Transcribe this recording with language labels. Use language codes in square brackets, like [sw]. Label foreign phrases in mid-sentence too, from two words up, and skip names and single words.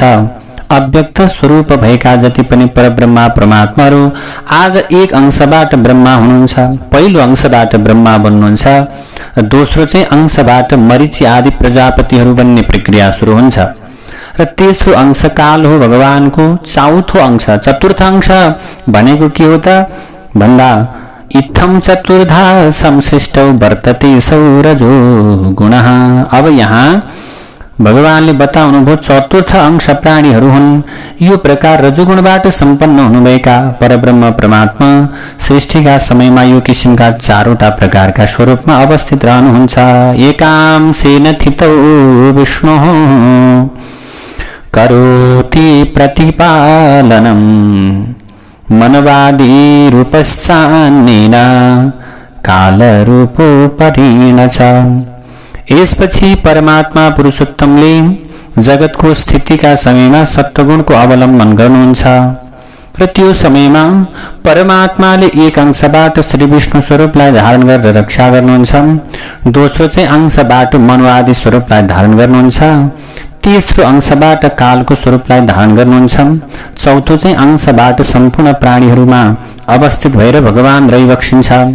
[ne] अव्यक्त स्वरूप भएका जति पनि परब्रह्मा परमात्माहरू आज एक अंशबाट ब्रह्मा हुनुहुन्छ। पहिलो अंशबाट ब्रह्मा बन्नुहुन्छ, दोस्रो चाहिँ अंशबाट मरीचि आदि प्रजापतिहरू बन्ने प्रक्रिया सुरु हुन्छ र तेस्रो अंश काल हो भगवानको। चौथो अंश, चतुर्थ अंश भनेको के हो त भन्दा [sa] इत्थम चतुर्धा संसृष्टौ वर्तते सौरजो गुणः। [ne] अब यहाँ भगवानले बताउनु भयो चतुर्थ अंश प्राणीहरू हुन्। यो प्रकार रजोगुणबाट सम्पन्न हुनुभएका परब्रह्म परमात्मा सृष्टिका समयमा यो किसिमका 4वटा प्रकारका स्वरूपमा अवस्थित रहनुहुन्छ। [sa] एकांशेन थितौ विष्णुः करोति प्रतिपालनम् मनवादी रूपस्यान्नेन कालरूपोपरिण च। [ne] यसपछि परमात्मा पुरुषोत्तमले जगतको स्थितिका समयमा सत्वगुणको अवलम्बन गर्नुहुन्छ र त्यो समयमा परमात्माले एक अंशबाट श्री विष्णु स्वरूपलाई धारण गरेर रक्षा गर्नुहुन्छ, दोस्रो चाहिँ अंशबाट मनुवादी स्वरूपलाई धारण गर्नुहुन्छ, तेस्रो अंशबाट कालको स्वरूपलाई धारण गर्नुहुन्छ, चौथो चाहिँ अंशबाट सम्पूर्ण प्राणीहरूमा अवस्थित भएर भगवान रहिबक्सिन्छ।